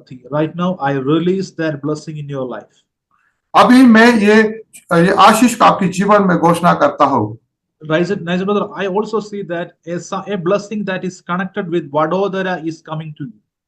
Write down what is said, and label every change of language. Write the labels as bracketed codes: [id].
[en] Right now, I release that blessing in your life. [hi] अभी मैं ये आशीष आपके जीवन में घोषणा करता हूँ। [en] Nice brother, I also see that a blessing that is connected with Vadodara is coming to you.